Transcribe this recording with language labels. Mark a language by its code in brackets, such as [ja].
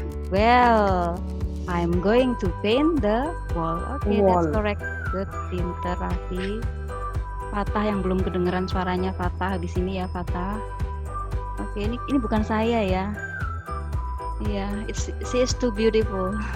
[en] Well, I'm going to paint the wall. Oke, that's Wall. correct. Good, [id] pinter [en] Raffi. [id] Fatah yang belum kedengeran suaranya Fatah habis ini ya Fatah. Oke, ini bukan saya ya. Iya, [en] she is too beautiful.